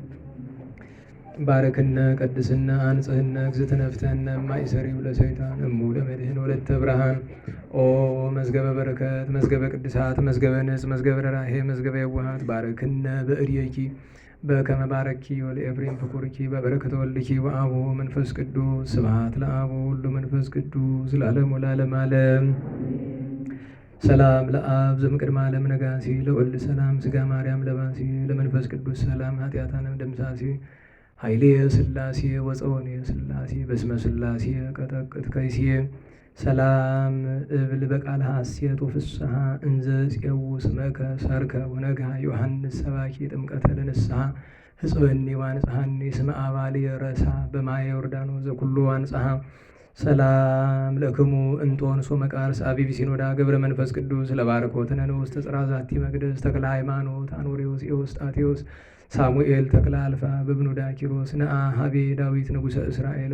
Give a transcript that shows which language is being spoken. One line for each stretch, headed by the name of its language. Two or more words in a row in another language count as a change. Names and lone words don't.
Geez: ባረክነ ቀድስነ አንጽህነ እግዝእትነ ፍትሐነ ማእሰሪው ለሰይጣን እሙ ለመድህን ወለተ ብርሃን ኦ መዝገበ በረከት መዝገበ ቅድሳት መዝገበ ንጽ መዝገበ ራሄ መዝገበ የዋሃት ባረክነ በእድየኪ በከመ ባረኪ ወለኤፍሬም ፍቁርኪ በበረከተ ወልድኪ ወአቡ መንፈስ ቅዱስ ስብሐት ለአብ ወወልድ ወመንፈስ ቅዱስ ለዓለሙ ለዓለመ ዓለም። ሰላም ለአብ ዘእምቅድመ ዓለም ነጋሲ ለወልድ ሰላም ሥጋ ማርያም ለባሲ ለመንፈስ ቅዱስ ሰላም ኃጢአታንም ደምሳሲ ኃይሌ ሥላሴ ወፀወኔ ሥላሴ በስመ ሥላሴ ቀጠቅጥ ከይሴ ሰላም እብል በቃል ሐሴት ወፍስሐ እንዘ ጽየው ስመከ ሰርከ ወነግሃ ዮሐንስ ሰባኪ ጥምቀተ ለንስሐ ህጽበኒ ዋንጽሐኒ ስመ አባል የረሳ በማየ ዮርዳኖስ ዘኩሉ ዋንጽሐ ሰላም ለክሙ እንጦንሶ መቃርስ አቢብ ሲኖዳ ገብረ መንፈስ ቅዱስ ለባርኮትነ ንዑስ ተጽራ ዛቲ መቅደስ ተክለ ሃይማኖት አኖሬዎስ ኤዎስጣቴዎስ ሳሙኤል ተክለ አልፋ በብኑዳ ኪሮስ ነአ ሀቤ ዳዊት ንጉሠ እስራኤል